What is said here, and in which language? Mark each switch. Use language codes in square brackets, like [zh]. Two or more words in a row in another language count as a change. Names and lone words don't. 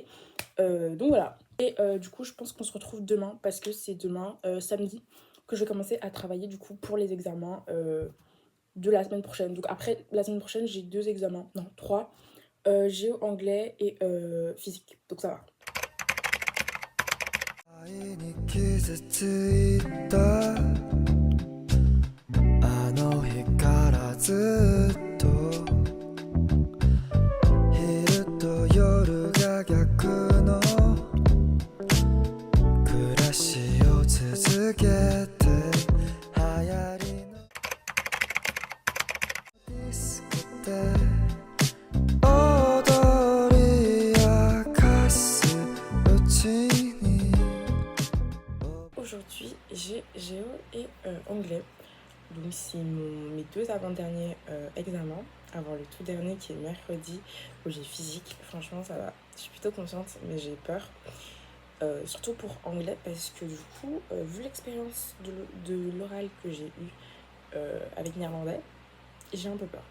[fr] Donc voilà. Et du coup, je pense qu'on se retrouve demain parce que c'est demain, samedi, que je vais commencer à travailler du coup pour les examens de la semaine prochaine. Donc après la semaine prochaine, j'ai 2 examens, non 3, géo, anglais et physique. Donc ça va. [ja] 愛に傷ついたあの日からずっと昼と夜が逆の暮らしを続けて流行りのディスコで踊り明かすうちに [fr] Aujourd'hui, j'ai géo et anglais. Donc, c'est mes 2 avant-derniers examens, avant le tout dernier qui est mercredi, où j'ai physique. Franchement, ça va. Je suis plutôt confiante, mais j'ai peur. Surtout pour anglais, parce que du coup, vu l'expérience de l'oral que j'ai eu avec néerlandais, j'ai un peu peur.